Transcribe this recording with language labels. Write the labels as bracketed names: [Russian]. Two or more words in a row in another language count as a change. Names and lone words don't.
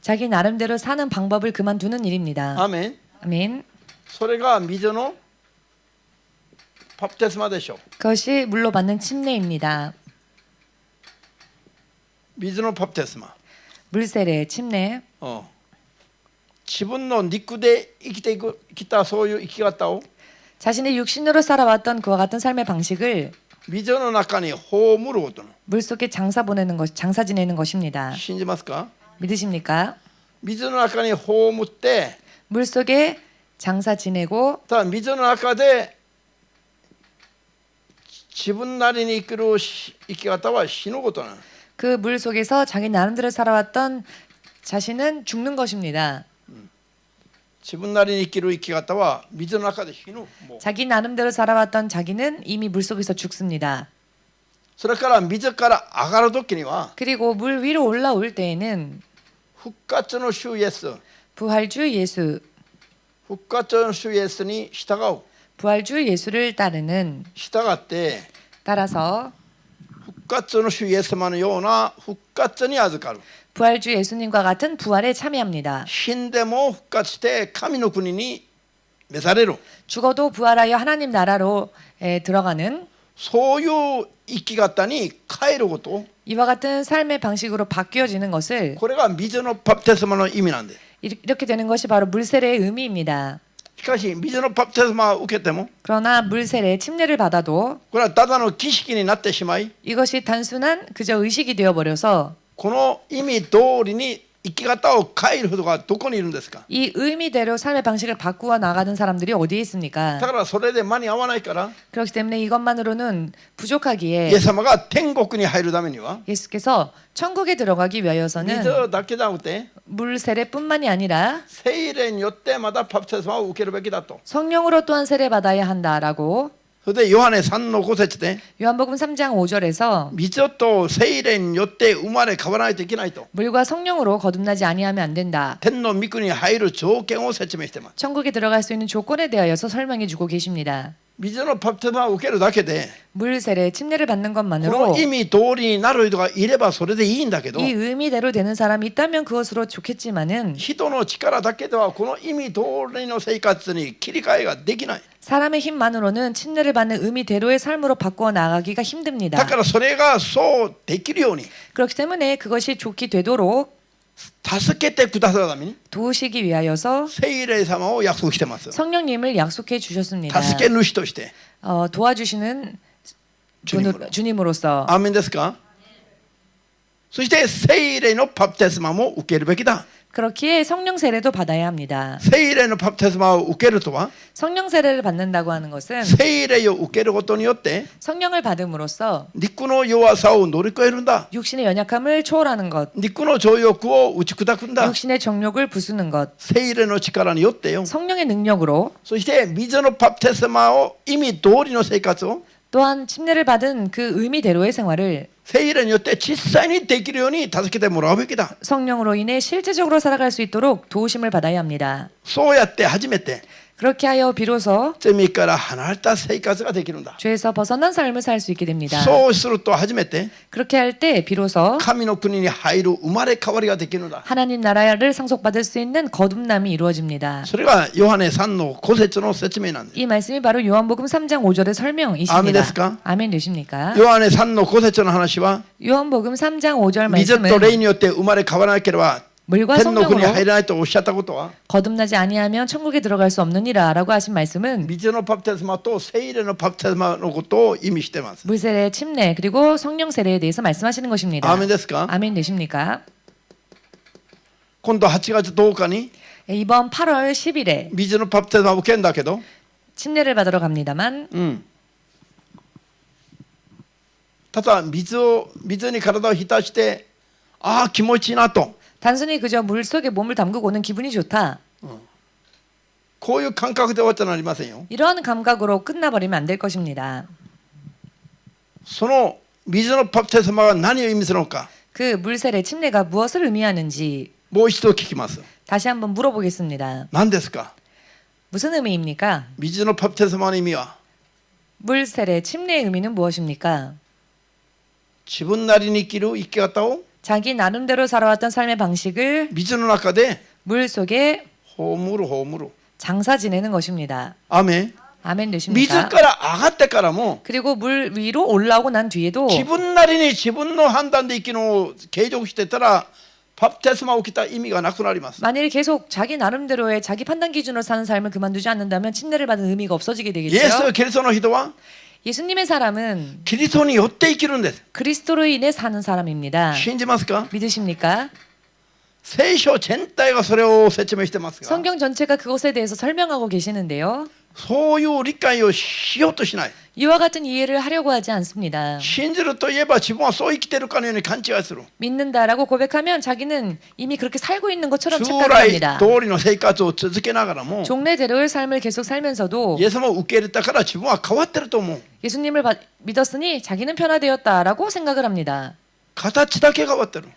[Korean] 자기 나름대로 사는 방법을 그만두는 일입니다. [Japanese] アーメン。 [Korean] 아멘. [Japanese] それが水のバプテスマでしょう。 [Korean] 그것이 물로 받는 침례입니다. [Japanese] 水のバプテスマ。 [Korean] 물세례, 침례. [Japanese] 自分の肉で生きていくきたそういう生き方を [Korean] 자신의 육신으로 살아왔던 그와 같은 삶의 방식을 [Japanese] 水の中に葬ることな。 [Korean] 물속에 장사 지내는 것입니다. [Japanese] 信じますか？ [Korean] 믿으십니까? [Japanese] 水の中に葬って、 [Korean] 물속에 장사 지내고 [Japanese] ただ水の中で自分なりに生きる生き方は死ぬことな。 [Korean] 그 물 속에서 자기 나름대로 살아왔던 자신은 죽는 것입니다. [Japanese] 自分なりに生きる生き方は水の中で死ぬ。もう [Korean] 자기 나름대로 살아왔던 자기는 이미 물 속에서 죽습니다. [Japanese] それから水から上がる時には [Korean] 그리고 물 위로 올라올 때에는 [Japanese] 復活の主イエス、 [Korean] 부활주 예수, [Japanese] 復活の主イエスに従う。 [Korean] 부활주 예수를 따르는 [Japanese] 従って [Korean] 따라서 [Japanese] 復活の主イエス様のような復活に預かる。 [Korean] 부활주 예수님과 같은 부활에 참여합니다. [Japanese] 死んでも復活して神の国に召される。 [Korean] 죽어도 부활하여 하나님 나라로 들어가는 [Japanese] そういう生き方に変えること。 [Korean] 이와 같은 삶의 방식으로 바뀌어지는 것을 [Japanese] これが水のバプテスマの意味なんで。 [Korean] 이렇게 되는 것이 바로 물세례의 의미입니다. [Japanese] しかし水のバプテスマを受けても [Korean] 그러나 물세례 침례를 받아도 [Japanese] これはただの儀式になってしまい、 [Korean] 이것이 단순한 그저 의식이 되어버려서 [Japanese] この意味通りに生き方を変える人がどこにいるんですか？ [Korean] 이 의미대로 삶의 방식을 바꾸어 나가는 사람들이 어디에 있습니까? [Japanese] だからそれで間に合わないから、 [Korean] 그렇기 때문에 이것만으로는 [Japanese] イ [Korean] 부족하기에 [Japanese] エス様が天国に入るためには [Korean] 예수께서 천국에 들어가기 위하여서는 [Japanese] 水だけじゃなくて [Korean] 물 세례뿐만이 아니라 [Japanese] 聖霊によってまたバプテスマを受けるべきだと。 [Korean] 성령으로 또한 세례받아야 한다라고 [Japanese] それでヨハネ3の5節で [Korean] 요한복음 3장 5절에서 [Japanese] 水と聖霊によって生まれ変わらないといけないと [Korean] 물과 성령으로 거듭나지 아니하면 안 된다. [Japanese] 天の御国に入る条件を説明しています。 [Korean] 천국에 들어갈 수 있는 조건에 대하여서 설명해 주고 계십니다. [Japanese] 水のバプテスマを受けるだけで [Korean] 물 세례 침례를 받는 [Japanese] こ [Korean] 것만으로 [Japanese] の意味通りになる人がいればそれでいいんだけど、 [Korean] 이 의미대로 되는 사람이 있다면 그것으로 좋겠지만은 [Japanese] 人の力だけではこの意味通りの生活に切り替えができない。 [Korean] 사람의 힘만으로는 침례를 받는 의미대로의 삶으로 바꾸어 나가기가 [Japanese] だ [Korean] 힘듭니다. [Japanese] からそれがそうできるように [Korean] 그렇기 때문에 그것이 좋게 되도록 [Japanese] 助けてくださるために [Korean] 도우시기 위하여서 [Japanese] 聖霊様を約束してます。 [Korean] 성령님을 약속해 주셨습니다. [Japanese] 助け主として。 [Korean] 도와주시는 주님으로서 [Japanese] アーメンですか？そして聖霊のバプテスマも受けるべきだ。 [Korean] 그렇기에 성령 세례도 받아야 합니다. [Japanese] 聖霊のバプテスマを受けるとは [Korean] 성령 세례를 받는다고 하는 것은 [Japanese] 聖霊を受けることによって [Korean] 성령을 받음으로써 [Japanese] 肉の弱さを乗り越えるんだ。 [Korean] 육신의 연약함을 초월하는 것, [Japanese] 肉の情欲を打ち砕くんだ。 [Korean] 육신의 정욕을 부수는 것, [Japanese] 聖霊の力によってよ。 [Korean] 성령의 능력으로 [Japanese] そして水のバプテスマを意味通りの生活を [Korean] 또한 침례를 받은 그 의미대로의 생활을 [Japanese] 聖霊によって実際にできるように助けてもらうべきだ。 [Korean] 성령으로 인해 실제적으로 살아갈 수 있도록 도우심을 받아야 합니다. [Japanese] そうやって初めて [Korean] 그렇게 하여 비로소 [Japanese] 罪から離れた生活ができるんだ。 [Korean] 죄에서 벗어난 삶을 살 수 있게 됩니다. [Japanese] そうすると初めて [Korean] 그렇게 할 때 비로소 [Japanese] 神の国に入る生まれ変わりができるんだ。 [Korean] 하나님 나라를 상속받을 수 있는 거듭남이 이루어집니다. [Japanese] それがヨハネ3の5節の説明なんです。 [Korean] 이 말씀이 바로 요한복음 3장 5절의 설명이십니다. [Japanese] 아멘 ですか? [Korean] 아멘 되십니까? [Japanese] ヨハネ3の5節の話は [Korean] 요한복음 3장 5절 [Japanese] 水 [Korean] 말씀은 [Japanese] と霊によって生まれ変わらなければ [Korean] 물과 [Japanese] 天の国に [Korean] 성령으로 [Japanese] 入らないとおっしゃったことは [Korean] 거듭나지 아니하면 천국에 들어갈 수 없느니라 라고 하신 말씀은 [Japanese] 水のバプテスマと聖霊のバプテスマのことを意味しています。 [Korean] 물세례, 침례 그리고 성령 세례에 대해서 말씀하시는 것입니다. [Japanese] アーメンですか? [Korean] 아멘 되십니까? [Japanese] 今度8月10日に [Korean] 이번 8월 10일에 [Japanese] 水のバプテスマを受けるんだけど、 [Korean] 침례를 받으러 갑니다만 [Japanese] ただ水に体を浸してああ気持ちいいなと [Korean] 단순히 그저 물 속에 몸을 담그고 오는 기분이 좋다. [Japanese] こういう感覚で終わってはなりませんよ。 [Korean] 이러한 감각으로 끝나버리면 안 될 것입니다. [Japanese] その水のバプテスマが何を意味するのか。 [Korean] 그 물세례 침례가 무엇을 의미하는지 [Japanese] もう一度聞きます。 [Korean] 다시 한번 물어보겠습니다. [Japanese] 何ですか？ [Korean] 무슨 의미입니까? [Japanese] 水のバプテスマの意味は [Korean] 물세례 침례의 의미는 무엇입니까? [Japanese] 自分なりに生きる生き方を [Korean] 자기 나름대로 살아왔던 삶의 방식을 [Japanese] 水の中で [Korean] 물 속에 [Japanese] 葬る。 [Korean] 장사 지내는 것입니다. [Japanese] アーメン。 [Korean] 아멘 [Japanese] 水 [Korean] 되십니까? [Japanese] から上がってからも [Korean] 그리고 물 위로 올라오고 난 뒤에도 [Japanese] 自分なりに自分の判断で生きるのを継続してたらバプテスマを受けた意味がなくなります。 [Korean] 만일 계속 자기 나름대로의 자기 판단 기준으로 사는 삶을 그만두지 않는다면 침례를 받은 의미가 없어지게 [Japanese] イエ [Korean] 되겠죠. [Japanese] ス・キリストの人は [Korean] 예수님의 사람은 [Japanese] キリストによって生きるんです。 [Korean] 그리스도로 인해 사는 사람입니다. [Japanese] 信じますか？ [Korean] 믿으십니까? [Japanese] 聖書全体がそれを説明してますが、 [Korean] 성경 전체가 그것에 대해서 설명하고 계시는데요. [Japanese] そういう理解をしようとしない。 [Korean] 이와 같은 이해를 하려고 하지 않습니다. [Japanese] 信じるといえば自分はそう生きてるかのように勘違いする。 [Korean] 믿는다라고 고백하면 자기는 이미 그렇게 살고 있는 것처럼 [Japanese] 従 [Korean] 착각을 [Japanese] 来 [Korean] 합니다. [Japanese] 通りの生活を続けながらも [Korean] 종래대로의 삶을 계속 살면서도 [Japanese] イエス様を受け入れたから自分は変わってると思う。 [Korean] 예수님을 믿었으니 자기는 변화되었다라고 생각을 합니다. [Japanese] 形だけ変わってる。